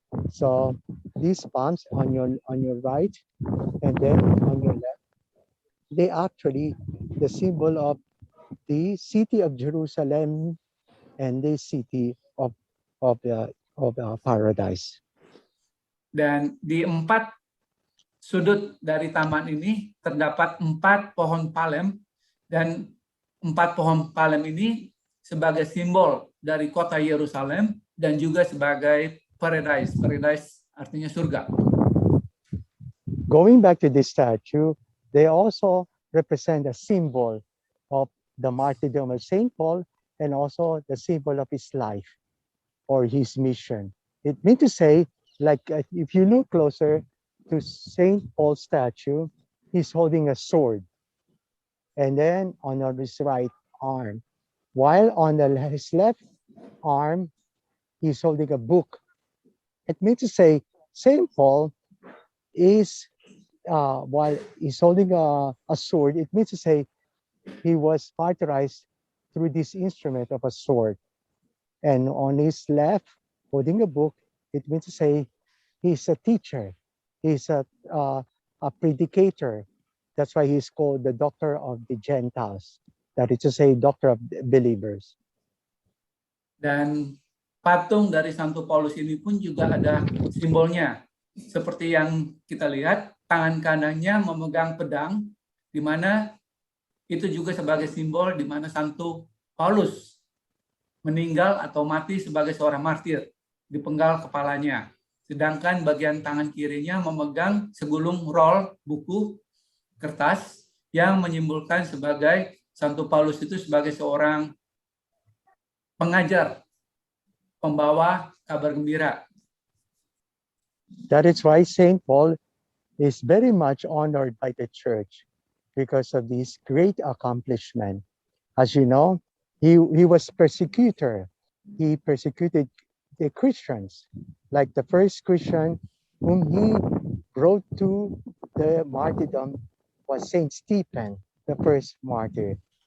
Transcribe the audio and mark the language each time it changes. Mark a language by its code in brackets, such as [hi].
[en] So these palms on your right and then on your left, they actually the symbol of the city of Jerusalem and the city of paradise. [id] Dan di 4 sudut dari taman ini terdapat 4 pohon palem, dan 4 pohon palem ini sebagai simbol dari kota Yerusalem dan juga sebagai paradise. Paradise artinya surga. [en] Going back to this statue, they also represent a symbol of the martyrdom of Saint Paul and also the symbol of his life or his mission. It means to say, like if you look closer to Saint Paul's statue, he's holding a sword. And then on his right arm, while on his left arm, he's holding a book. It means to say Saint Paul is, while he's holding a sword, it means to say he was martyrized through this instrument of a sword. And on his left, holding a book, it means to say he's a teacher. He's a predicator. That's why he's called the doctor of the Gentiles. That is to say, doctor of the believers. [id] Dan patung dari Santo Paulus ini pun juga ada simbolnya. Seperti yang kita lihat, tangan kanannya memegang pedang, di mana itu juga sebagai simbol di mana Santo Paulus meninggal atau mati sebagai seorang martir, dipenggal kepalanya. Sedangkan bagian tangan kirinya memegang segulung roll buku kertas yang menyimbolkan sebagai Santo Paulus itu sebagai seorang pengajar, pembawa kabar gembira. [en] That is why Saint Paul is very much honored by the church because of this great accomplishment. As you know, he was persecutor. He persecuted the Christians, like the first Christian whom he brought to the martyrdom was Saint Stephen, the first martyr.